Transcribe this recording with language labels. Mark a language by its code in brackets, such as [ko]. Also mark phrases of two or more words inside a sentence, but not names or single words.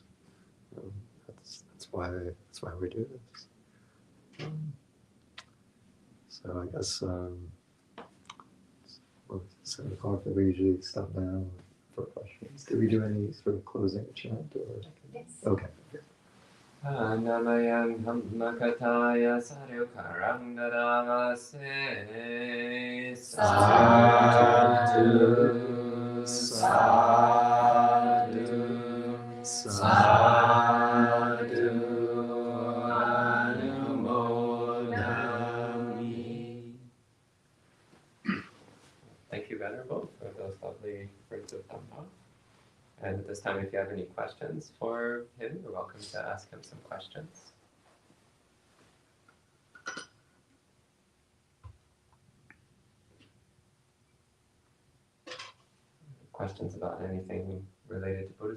[en] That's why we do this. So I guess it's 7 o'clock that we usually stop now for questions. Did we do any sort of closing chant or? Yes. Okay. Namayan Makataya Saryokarang Dadamase [pi] Sadhu, sadhu, sadhu, anumodami. [en] Thank you, Venerable, for those lovely words of Dhamma. And at this time, if you have any questions for him, you're welcome to ask him some questions. Questions about anything related to Buddhism?